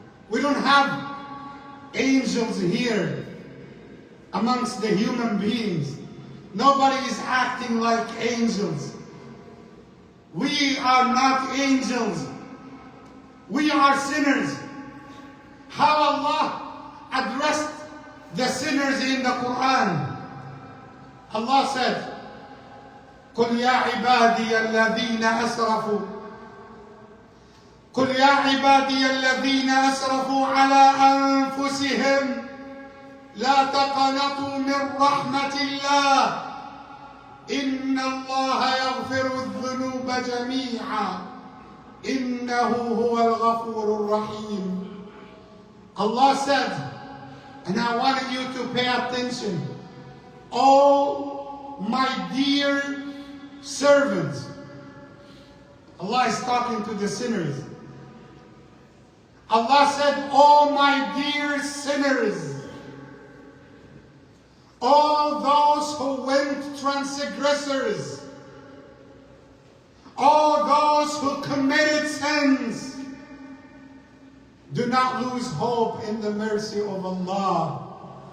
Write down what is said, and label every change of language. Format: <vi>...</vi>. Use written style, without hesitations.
<en>We don't have angels here amongst the human beings. Nobody is acting like angels. We are not angels. We are sinners. How Allah addressed the sinners in the Quran. Allah said,</en> <ar>قل يا عبادي الذين أسرفوا قل يا عبادي الذين أسرفوا على أنفسهم لا تقنطوا من رحمة الله إن الله يغفر الذنوب جميعا إنه هو الغفور الرحيم.</ar> <en>Allah said, and I want you to pay attention, oh my dear servants. Allah is talking to the sinners. Allah said, oh my dear sinners, all those who went transgressors, all those who committed sins, do not lose hope in the mercy of Allah.</en>